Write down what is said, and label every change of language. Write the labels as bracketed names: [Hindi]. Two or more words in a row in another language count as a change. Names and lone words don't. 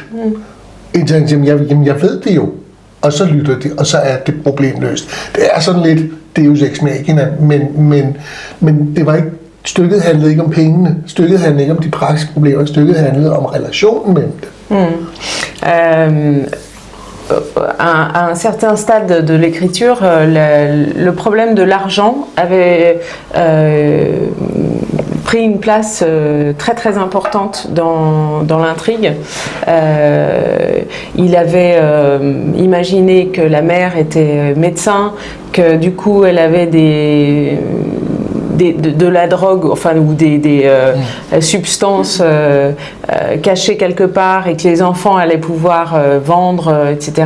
[Danish] Indtil jeg ved det jo, og så lytter de, og så er det problem løst. Det er sådan lidt [Latin] Deus Ex Machina, [Danish] men det var ikke, stykket handlede ikke om pengene, stykket handlede ikke om de praktiske problemer, stykket handlede om relationen mellem dem. [French] À un certain stade de l'écriture, le problème de l'argent avait pris une place très très importante dans l'intrigue. Il avait imaginé que la mère était médecin, que du coup elle avait de la drogue, enfin, ou des substances cachées quelque part et que les enfants allaient pouvoir vendre, etc.